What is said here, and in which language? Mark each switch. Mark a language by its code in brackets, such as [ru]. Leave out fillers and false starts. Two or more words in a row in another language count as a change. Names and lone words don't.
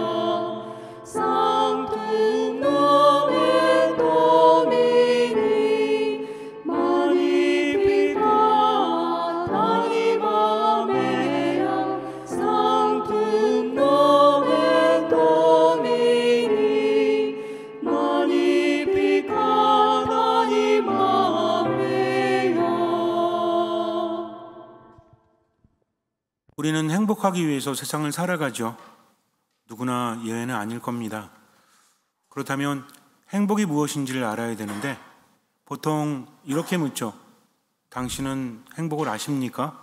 [la] Sanctum nomen Domini magnificat anima mea. Sanctum nomen Domini magnificat anima mea. [ko] 우리는 행복하기 위해서 세상을 살아가죠. 누구나 예외는 아닐 겁니다. 그렇다면 행복이 무엇인지를 알아야 되는데 보통 이렇게 묻죠. 당신은 행복을 아십니까?